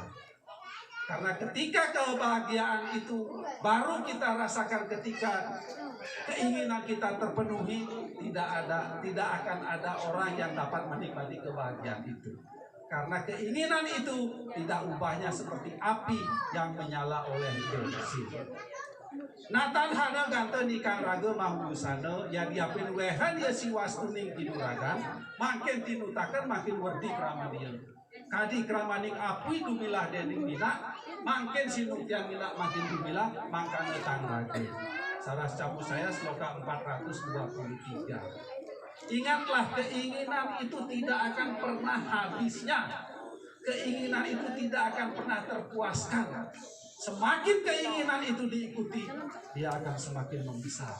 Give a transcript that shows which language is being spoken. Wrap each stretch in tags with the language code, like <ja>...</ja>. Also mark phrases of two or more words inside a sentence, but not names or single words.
<id>Karena ketika kebahagiaan itu baru kita rasakan ketika keinginan kita terpenuhi, tidak akan ada orang yang dapat menikmati kebahagiaan itu. Karena keinginan itu tidak ubahnya seperti api yang menyala oleh bensin.</id> <kaw>Natan hana ganta nikang raga mahusana ya diapin wehan ya si wastuning tinuragan makin tinutakan makin werdi kramanian. Kadi kramaning apui dumilah dening mina makin sinutian mina makin dumilah makan etang raga.</kaw> <id>Saras campur saya sloka 423. Ingatlah keinginan itu tidak akan pernah habisnya. Keinginan itu tidak akan pernah terpuaskan. Semakin keinginan itu diikuti, dia akan semakin membesar.</id>